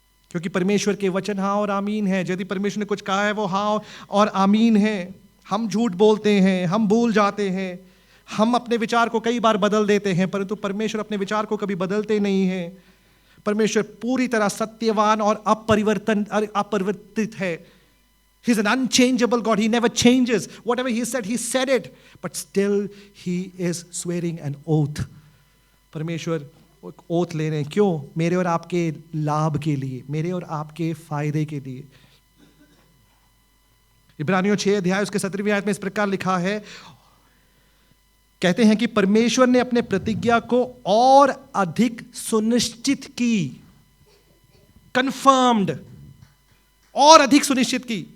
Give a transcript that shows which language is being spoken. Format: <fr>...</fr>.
<hi>क्योंकि परमेश्वर के वचन हाँ और आमीन है। यदि परमेश्वर ने कुछ कहा है वो हाँ और आमीन है। हम झूठ बोलते हैं, हम भूल जाते हैं, हम अपने विचार को कई बार बदल देते हैं, परंतु परमेश्वर अपने विचार को कभी बदलते नहीं हैं। परमेश्वर पूरी तरह सत्यवान और अपरिवर्तित है।</hi> <en>He's an unchangeable God. He never changes. Whatever he said it. But still he is swearing an oath.</en> <hi>परमेश्वर ओथ ले रहे हैं। क्यों? मेरे और आपके लाभ के लिए, मेरे और आपके फायदे के लिए। इब्रानियों 6 अध्याय उसके 17वीं आयत में इस प्रकार लिखा है, कहते हैं कि परमेश्वर ने अपने प्रतिज्ञा को और अधिक सुनिश्चित की, कंफर्म्ड, और अधिक सुनिश्चित की।</hi>